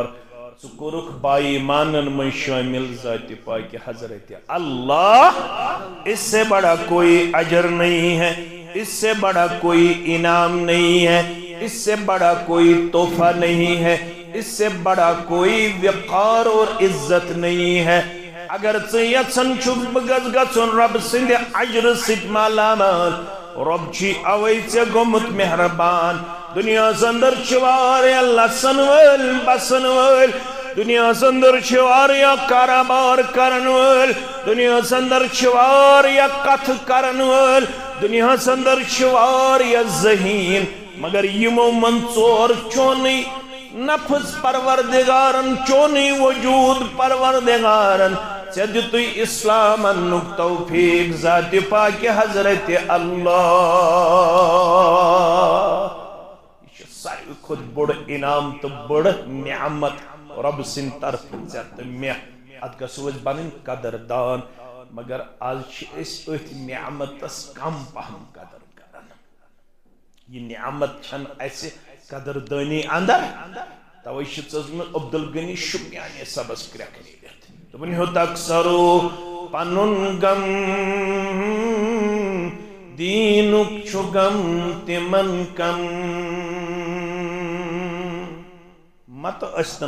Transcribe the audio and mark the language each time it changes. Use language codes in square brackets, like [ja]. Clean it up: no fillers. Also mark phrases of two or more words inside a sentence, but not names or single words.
[ur] سکرک بائی مانن میں شامل ذات پاک حضرت اللہ اس سے بڑا کوئی اجر نہیں ہے اس سے بڑا کوئی انعام نہیں ہے اس سے بڑا کوئی تحفہ نہیں ہے اس سے بڑا کوئی وقار اور عزت نہیں ہے اگر [ks] یژھان چھُکھ بہٕ گژھٕ گژھُن رب سٕنٛدِ اجرٕ سۭتۍ مالا مال رب چھی اوے ژےٚ گوٚمُت مہربان دنیا اندر واریاہ لسن وٲلۍ بسن وٲلۍ دنیا اندر واریاہ کاروبار کرن وٲلۍ دنیا اندر واریاہ کتھ کرن وٲلۍ دنیا اندر واریاہ ذہین مگر یمو من ژور چونٕے نفس پروردگارن چونٕے وجود پروردگارن ژےٚ دِتُے اسلام انُک توفیق ذات پاک حضرت اللہ ساروی کھت بڑ انعام تو بڑ نعمت رب سن طرف ژےٚ تہٕ مےٚ اتھ گژھو أسۍ بنٕنۍ قدردان مگر آز چھِ أسۍ أتھۍ نعمتس کم پہم قدر کران یہ نعمت چھنہٕ اسہِ قدردانی اندر توے چھِ ژٔزمٕژ عبدالغنی شُپیانی صبس کرٛٮ۪کھ نیٖرِتھ دوٚپُن ہیوٚت اکثرو پنُن غم دیٖنُک چھُ غم تِمن کم مت ٲسۍتن